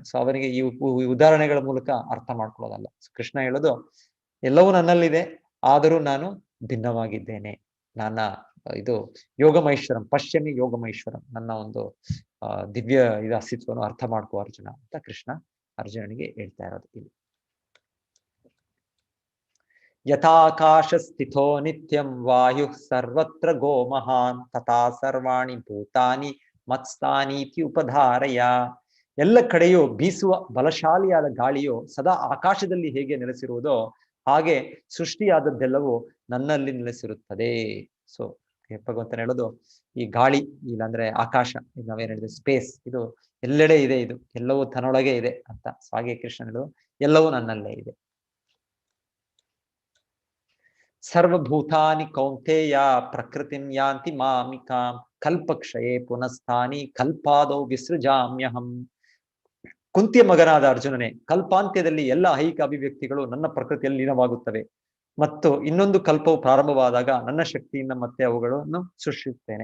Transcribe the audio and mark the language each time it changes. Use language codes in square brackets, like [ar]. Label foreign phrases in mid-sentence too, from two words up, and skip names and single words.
[kn] ಸೊ ಅವನಿಗೆ ಈ ಉದಾಹರಣೆಗಳ ಮೂಲಕ ಅರ್ಥ ಮಾಡ್ಕೊಳ್ಳೋದಲ್ಲ. ಕೃಷ್ಣ ಹೇಳೋದು, ಎಲ್ಲವೂ ನನ್ನಲ್ಲಿದೆ, ಆದರೂ ನಾನು ಭಿನ್ನವಾಗಿದ್ದೇನೆ. ನನ್ನ ಇದು ಯೋಗಮೈಶ್ವರಂ, [sa] ಪಶ್ಯಮಿ ಯೋಗಮೈಶ್ವರಂ, [kn] ನನ್ನ ಒಂದು ದಿವ್ಯ ಇದು ಅಸ್ತಿತ್ವವನ್ನು ಅರ್ಥ ಮಾಡ್ಕೋ ಅರ್ಜುನ ಅಂತ ಕೃಷ್ಣ ಅರ್ಜುನನಿಗೆ ಹೇಳ್ತಾ ಇರೋದು ಇಲ್ಲಿ. [sa] ಯಥಾಕಾಶ ಸ್ಥಿತೋ ನಿತ್ಯಂ ವಾಯು ಸರ್ವತ್ರ ಗೋ ಮಹಾನ್ ತಥಾ ಸರ್ವಾಣಿ ಭೂತಾನಿ ಮತ್ಸ್ಥಾನೀತಿ ಉಪಧಾರಯ. [kn] ಎಲ್ಲ ಕಡೆಯೂ ಬೀಸುವ ಬಲಶಾಲಿಯಾದ ಗಾಳಿಯು ಸದಾ ಆಕಾಶದಲ್ಲಿ ಹೇಗೆ ನೆಲೆಸಿರುವುದೋ ಹಾಗೆ ಸೃಷ್ಟಿಯಾದದ್ದೆಲ್ಲವೂ ನನ್ನಲ್ಲಿ ನೆಲೆಸಿರುತ್ತದೆ. ಸೊ ಭಗವಂತನ ಹೇಳೋದು, ಈ ಗಾಳಿ, ಇಲ್ಲಾಂದ್ರೆ ಆಕಾಶ, ನಾವೇನ್ ಹೇಳಿದ್ರೆ ಸ್ಪೇಸ್, ಇದು ಎಲ್ಲೆಡೆ ಇದೆ, ಇದು ಎಲ್ಲವೂ ತನ್ನೊಳಗೆ ಇದೆ ಅಂತ. ಸೊ ಹಾಗೆ ಕೃಷ್ಣ ಹೇಳೋದು, ಎಲ್ಲವೂ ನನ್ನಲ್ಲೇ ಇದೆ. [sa] ಸರ್ವಭೂತಾನಿ ಕೌಂತೆಯ ಪ್ರಕೃತಿಂ ಯಾಂತಿ ಮಾಮಿಕಾಂ ಕಲ್ಪಕ್ಷಯೇ ಪುನಃಸ್ಥಾನಿ ಕಲ್ಪಾದೌ ವಿಸೃಜಾಮ್ಯಹಂ. [kn] ಕುಂತಿಯ ಮಗನಾದ ಅರ್ಜುನನೇ, ಕಲ್ಪಾಂತ್ಯದಲ್ಲಿ ಎಲ್ಲ ಐಹಿಕ ಅಭಿವ್ಯಕ್ತಿಗಳು ನನ್ನ ಪ್ರಕೃತಿಯಲ್ಲಿ ಲೀನವಾಗುತ್ತವೆ ಮತ್ತು ಇನ್ನೊಂದು ಕಲ್ಪವು ಪ್ರಾರಂಭವಾದಾಗ ನನ್ನ ಶಕ್ತಿಯಿಂದ ಮತ್ತೆ ಅವುಗಳನ್ನು ಸೃಷ್ಟಿಸುತ್ತೇನೆ.